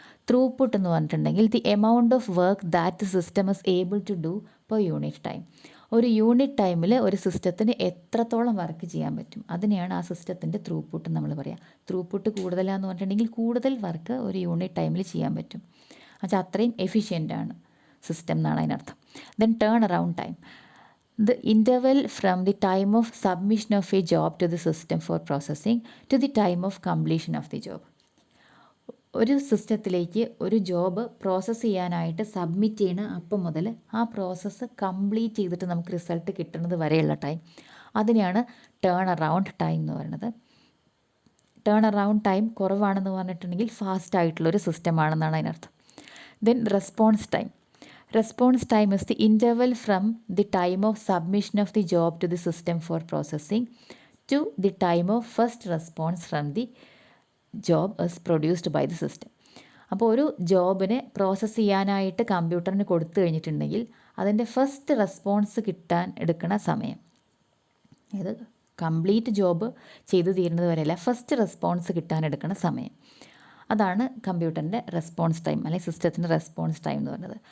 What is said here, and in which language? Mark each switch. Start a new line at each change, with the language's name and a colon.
Malayalam: Throughput എന്ന് പറഞ്ഞിട്ടുണ്ടെങ്കിൽ
English: The amount of work that the system is able to do per unit time.
Malayalam: ഒരു unit ടൈമിൽ ഒരു സിസ്റ്റത്തിന് എത്രത്തോളം വർക്ക് ചെയ്യാൻ പറ്റും, അതിനെയാണ് ആ സിസ്റ്റത്തിൻ്റെ ത്രൂപുട്ട് നമ്മൾ പറയുക. ത്രൂപുട്ട് കൂടുതലാന്ന് പറഞ്ഞിട്ടുണ്ടെങ്കിൽ കൂടുതൽ വർക്ക് ഒരു യൂണിറ്റ് ടൈമിൽ ചെയ്യാൻ പറ്റും, എന്നുവെച്ചാൽ അത്രയും എഫിഷ്യൻ്റ് ആണ് സിസ്റ്റം എന്നാണ് അതിനർത്ഥം.
English: Then turn around time, the interval from the time of submission of a job to the system for processing to the time of completion of the job.
Malayalam: ഒരു സിസ്റ്റത്തിലേക്ക് ഒരു ജോബ് പ്രോസസ്സ് ചെയ്യാനായിട്ട് submit ചെയ്യണ അപ്പം മുതൽ ആ പ്രോസസ്സ് കംപ്ലീറ്റ് ചെയ്തിട്ട് നമുക്ക് റിസൾട്ട് കിട്ടുന്നത് വരെയുള്ള ടൈം, അതിനെയാണ് ടേൺ അറൗണ്ട് ടൈം എന്ന് പറയുന്നത്. ടേൺ അറൗണ്ട് ടൈം കുറവാണെന്ന് പറഞ്ഞിട്ടുണ്ടെങ്കിൽ ഫാസ്റ്റ് ആയിട്ടുള്ളൊരു സിസ്റ്റമാണെന്നാണ് അതിനർത്ഥം.
English: Then response time. Response time is the interval from the time of submission of the job to the system for processing to the time of first response from the job is produced by the system.
Malayalam: അപ്പോൾ ഒരു ജോബിനെ process ചെയ്യാനായിട്ട് കമ്പ്യൂട്ടറിന് കൊടുത്തു കഴിഞ്ഞിട്ടുണ്ടെങ്കിൽ അതിൻ്റെ first response കിട്ടാൻ എടുക്കുന്ന സമയം, അതായത് കംപ്ലീറ്റ് ജോബ് ചെയ്തു തീരുന്നത് വരെയല്ല, ഫസ്റ്റ് റെസ്പോൺസ് കിട്ടാൻ എടുക്കുന്ന സമയം, അതാണ് കമ്പ്യൂട്ടറിൻ്റെ റെസ്പോൺസ് ടൈം അല്ലെങ്കിൽ സിസ്റ്റത്തിൻ്റെ റെസ്പോൺസ് ടൈം എന്ന് പറയുന്നത്.